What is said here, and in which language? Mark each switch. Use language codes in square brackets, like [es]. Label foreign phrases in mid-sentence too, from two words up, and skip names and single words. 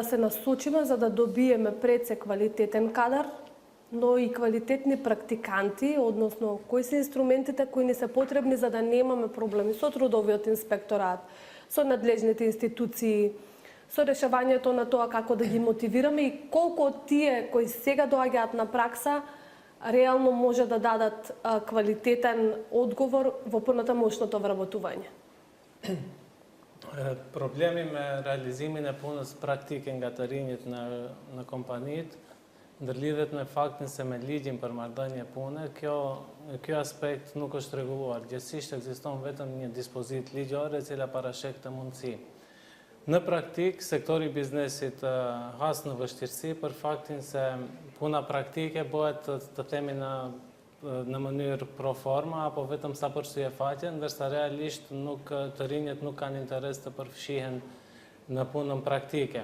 [mk] се насочиме за да добиеме пред се квалитетен кадар, но и квалитетни практиканти, односно кои се инструментите кои ни се потребни за да немаме проблеми со трудовиот инспекторат, со надлежните институции, со решавањето на тоа како да ги мотивираме и колку од тие кои сега доаѓаат на пракса реално може да дадат квалитетен одговор во понатамошното вработување. [sq] Проблеми me realizimin e punës praktike nga të rinjit në kompanitë ndërlidhet me faktin se me ligjin për marrëdhënie pune, ky aspekt nuk është rregulluar. Gjithsesi ekziston vetëm një dispozit ligjore e cila parashek këtë mundësi. Në praktik, sektori i biznesit has në vështirësi për faktin se puna praktike bëhet të themi në mënyrë pro forma apo vetëm sa përsye faqe, ndërsa realisht të rinjët nuk kanë interes të përfshihen në punën praktike.